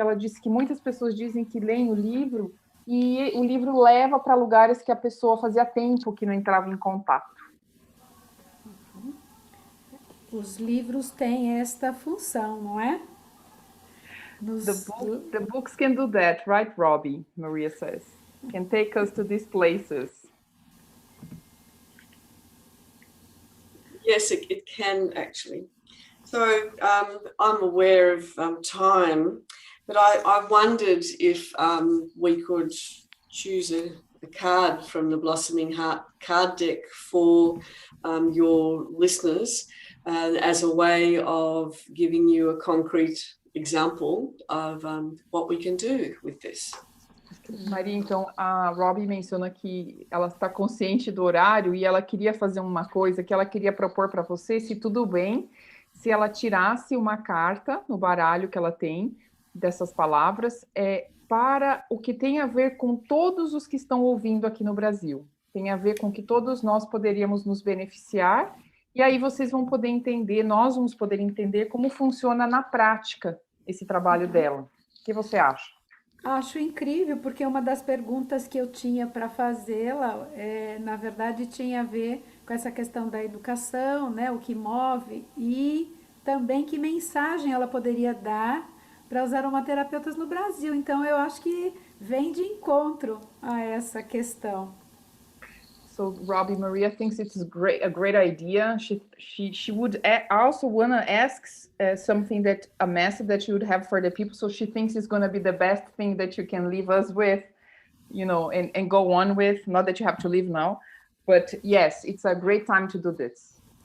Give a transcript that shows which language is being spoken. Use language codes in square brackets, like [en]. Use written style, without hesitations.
[pt] Ela disse que muitas pessoas dizem que leem o livro e o livro leva para lugares que a pessoa fazia tempo que não entrava em contato. Os livros têm esta função, não é? [en] The books can do that, right, Robbi? Maria says. Can take us to these places. Yes, it can actually. So I'm aware of time, but I wondered if we could choose a card from the Blossoming Heart card deck for your listeners as a way of giving you a concrete example of what we can do with this. [pt] Maria, então, a Robbi menciona que ela está consciente do horário e ela queria fazer uma coisa que ela queria propor para você, se tudo bem, se ela tirasse uma carta no baralho que ela tem dessas palavras, para o que tem a ver com todos os que estão ouvindo aqui no Brasil. Tem a ver com que todos nós poderíamos nos beneficiar, e aí vocês vão poder entender, nós vamos poder entender como funciona na prática esse trabalho dela. O que você acha? Acho incrível, porque uma das perguntas que eu tinha para fazê-la, na verdade, tinha a ver com essa questão da educação, né, o que move, e também que mensagem ela poderia dar para os aromaterapeutas no Brasil. Então, eu acho que vem de encontro a essa questão. [en] So Robbi, Maria thinks it's a great idea. She would also want to ask something a message that you would have for the people. So she thinks it's going to be the best thing that you can leave us with, and go on with. Not that you have to leave now, but yes, it's a great time to do this.